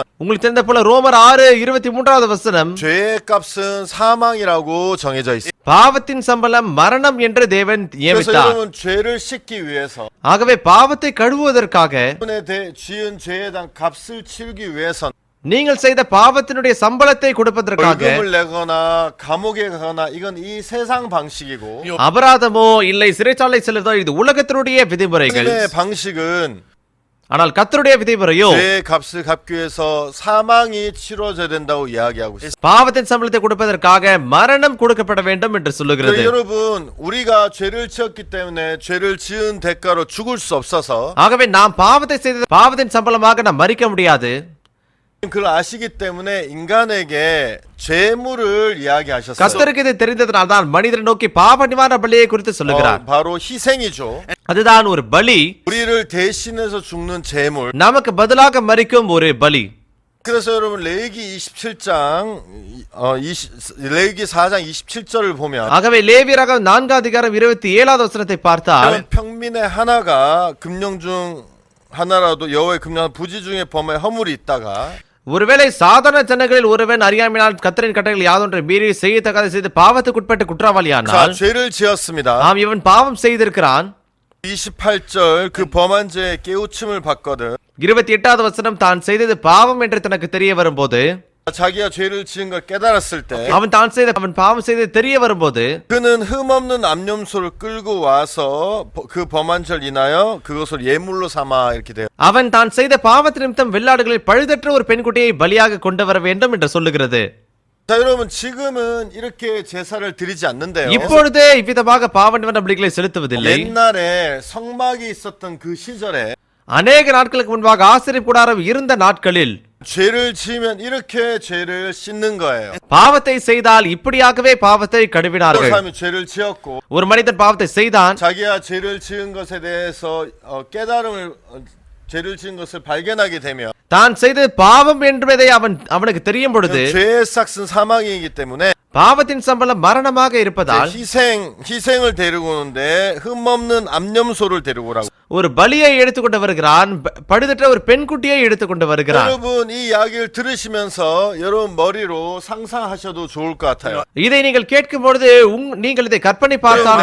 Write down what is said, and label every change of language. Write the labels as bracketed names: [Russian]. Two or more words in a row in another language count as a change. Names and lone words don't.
[Tamil] உங்களுக்கு தெரிந்த போல ரோமர் 6:23வது வசனம் [Korean] 죄의 값은 사망이라고 정해져 있어요. [Tamil] பாவத்தின் சம்பளம் மரணம் என்று தேவன் [Korean] 그래서 [Tamil] நியமித்தார். [Korean] 여러분 죄를 씻기 위해서 [Tamil] ஆகவே பாவத்தை கழுவுவதற்காக [Korean] 여러분의 지은 죄에 대한 값을 치르기 위해서 [Tamil] நீங்கள் செய்த பாவத்தினுடைய சம்பளத்தை கொடுப்பதற்காக [Korean] 벌금을 내거나 감옥에 가거나 이건 이 세상 방식이고 [Tamil] அபராதமோ இல்லை சிறைச்சாலை செல்வதோ இது உலகத்தினுடைய விதிமுறைகள். [Korean] 하나님의 방식은 [Tamil] ஆனால் கர்த்தருடைய விதிமுறையோ [Korean] 죄의 값을 갚기 위해서 사망이 치러져야 된다고 이야기하고 있습니다. [Tamil] பாவத்தின் சம்பளத்தை கொடுப்பதற்காக மரணம் கொடுக்கப்பட வேண்டும் என்று சொல்லுகிறது. [Korean] 여러분 우리가 죄를 지었기 때문에 죄를 지은 대가로 죽을 수 없어서 [Tamil] ஆகவே நாம் பாவத்தை செய்த பாவத்தின் சம்பளமாக நாம் மரிக்க முடியாது. [Korean] 그걸 아시기 때문에 인간에게 죄물을 이야기하셨어요. [Tamil] கர்த்தருக்கு இது தெரிந்ததனால் தான் மனிதரை நோக்கி பாவ நிவாரண பலியை குறித்து சொல்லுகிறார். [Korean] 바로 희생이죠. [Tamil] அதுதான் ஒரு பலி, [Korean] 우리를 대신해서 죽는 죄물. [Tamil] நமக்கு பதிலாக மரிக்கும் ஒரு பலி. [Korean] 그래서 여러분 레위기 27장 레위기 4장 27절을 보면 [Tamil] ஆகவே லேவியராகமம் 4வது அதிகாரம் 27வது வசனத்தை பார்த்தால் [Korean] 평민의 하나가 금령 중 하나라도 여호와의 금령 부지 중에 범하여 허물이 있다가 [Tamil] ஒருவேளை சாதாரண ஜனங்களில் ஒருவன் அறியாமையினால் கர்த்தரின் கட்டளைகள் யாதொன்றை மீறி செய்யத்தக்கதை செய்து பாவத்துக்குட்பட்டு குற்றவாளியானால் [Korean] 죄를 지었습니다. [Tamil] ஆம், இவன் பாவம் செய்திருக்கிறான். [Korean] 28절 그 범한 죄에 깨우침을 받거든 [Tamil] 28வது வசனம் தான் செய்தது பாவம் என்று தனக்கு தெரிய வரும்போது [Korean] 자기가 죄를 지은 걸 깨달았을 때 [Tamil] அவன் பாவம் செய்தது தெரிய வரும்போது [Korean] 그는 흠없는 암염소를 끌고 와서 그 범한 죄를 인하여 그것을 예물로 삼아 이렇게 돼요. [Tamil] அவன் தான் செய்த பாவத்தின் நிமித்தம் வெள்ளாடுகளில் பழுதற்ற ஒரு பெண்குட்டியை பலியாக கொண்டு வர வேண்டும் என்று சொல்லுகிறது. [Korean] 자 여러분 지금은 이렇게 제사를 드리지 않는데요. [Tamil] இப்பொழுது இவ்விதமாக பாவ நிவாரண பலிகளை செலுத்துவதில்லை. [Korean] 옛날에 성막이 있었던 그 시절에 [Tamil] அநேக நாட்களுக்கு முன்பாக ஆசரிப்பு கூடாரம் இருந்த நாட்களில் [Korean] 죄를 지으면 이렇게 죄를 씻는 거예요. [Tamil] பாவத்தை செய்தால் இப்படியாகவே பாவத்தை கழுவினார்கள். [Korean] 사람이 죄를 지었고 [Tamil] ஒரு மனிதன் பாவத்தை செய்தான், [Korean] 자기가 죄를 지은 것에 대해서 깨달음을 죄를 지은 것을 발견하게 되면 [Tamil] தான் செய்தது பாவம் என்பதை அவனுக்கு தெரியும் பொழுது [Korean] 죄의 싹은 사망이기 때문에 [Tamil] பாவத்தின் சம்பளம் மரணமாக இருப்பதால் [Korean] 희생을 데리고 오는데 흠없는 암염소를 데리고 오라고. [Tamil] ஒரு பலியை எடுத்துக்கொண்டு வருகிறான், பழுதற்ற ஒரு பெண்குட்டியை எடுத்துக்கொண்டு வருகிறான். [Korean] 여러분 이 이야기를 들으시면서 여러분 머리로 상상하셔도 좋을 것 같아요. [Tamil] இதை நீங்கள் கேட்கும் பொழுது நீங்கள் இதை கற்பனை பார்த்தால்